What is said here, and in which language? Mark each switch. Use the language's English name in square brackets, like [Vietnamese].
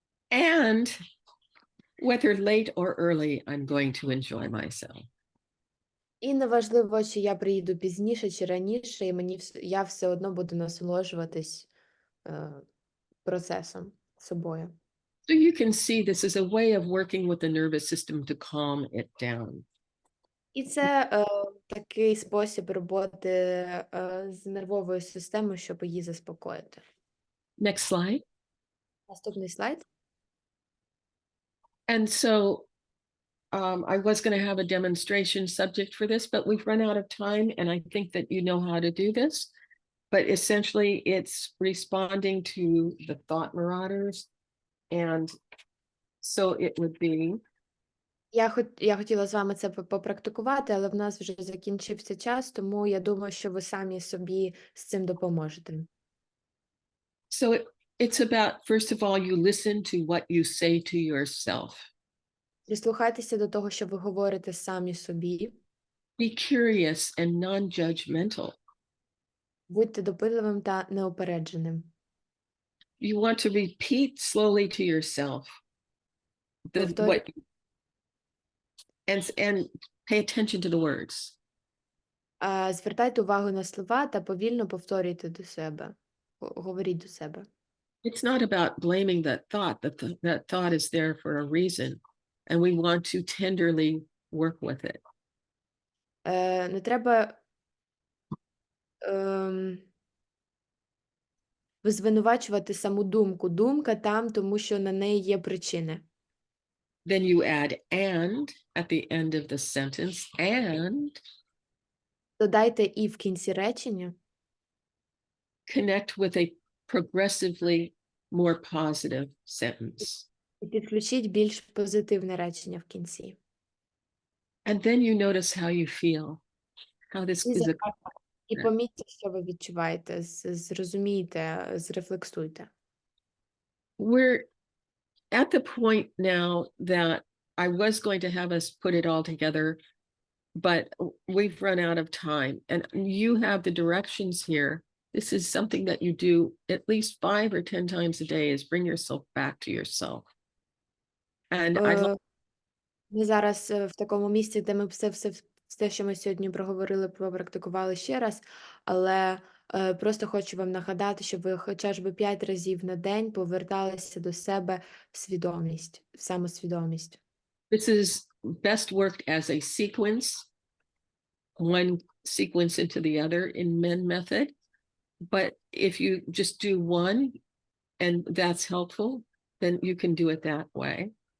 [English] And whether late or early, I'm going to enjoy myself. [Ukrainian] І неважливо, чи я приїду пізніше чи раніше, і я все одно буду насолоджуватись процесом, собою. [English] So you can see this is a way of working with the nervous system to calm it down. [Ukrainian] І це такий спосіб роботи з нервовою системою, щоб її заспокоїти. [English] Next slide. [Ukrainian] Наступний слайд. [English] And so I was going to have a demonstration subject for this, but we've run out of time, and I think that you know how to do this. But essentially, it's responding to the thought marauders. And so it would be... [Ukrainian] Я хотіла з вами це попрактикувати, але в нас вже закінчився час, тому я думаю, що ви самі собі з цим допоможете. [English] So It's about, first of all, you listen to what you say to yourself. [Ukrainian] Прислухайтеся до того, що ви говорите самі собі. [English] Be curious and non-judgmental. [Ukrainian] Будьте допитливим та неупередженим. [English] You want to repeat slowly to yourself [Ukrainian] Повторюйте. [English] And pay attention to the words. [Ukrainian] Звертайте увагу на слова та повільно повторюйте до себе. Говоріть до себе. [English] It's not about blaming that thought. That thought is there for a reason, and we want to tenderly work with it. [Ukrainian] Не треба звинувачувати саму думку. Думка там, тому що на неї є причини. [English] Then you add and at the end of the sentence, and [Ukrainian] Додайте і в кінці речення. [English] connect with a progressively more positive sentence. [Ukrainian] І підключіть більш позитивне речення в кінці. [English] And then you notice how you feel, how this is a [Ukrainian] І помітьте, що ви відчуваєте, зрозумійте, зрефлексуйте. [English] We're at the point now that I was going to have us put it all together, but we've run out of time. And you have the directions here. This is something that you do at least 5 or 10 times a day, is bring yourself back to yourself. And [Ukrainian] Ми зараз в такому місці, де ми все, що ми сьогодні проговорили, попрактикували ще раз, але просто хочу вам нагадати, щоб ви хоча б 5 разів на день поверталися до себе в свідомість, в самосвідомість. [English] This is best worked as a sequence, one sequence into the other in MEN method. But if you just do one and that's helpful, then you can do it that way.